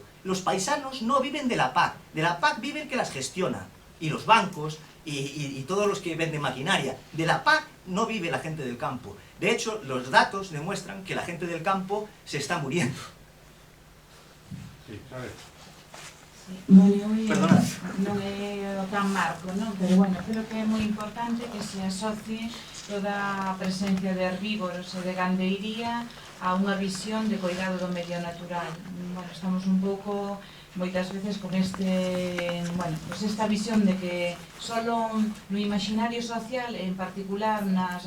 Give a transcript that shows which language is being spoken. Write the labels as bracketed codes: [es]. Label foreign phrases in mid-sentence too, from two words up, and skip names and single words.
[es] Los paisanos no viven de la PAC vive el que las gestiona, y los bancos, y todos los que venden maquinaria. De la PAC no vive la gente del campo. De hecho, los datos demuestran que la gente del campo se está muriendo. Sí, sabes. Perdona. [gl] Non é o tan marco, non? Pero bueno, creo que é moi importante que se asocie toda a presencia de herbívoros e de gandeiría a unha visión de cuidado do medio natural. Bueno, estamos un pouco, moitas veces, con esta visión de que solo no imaginario social, en particular nas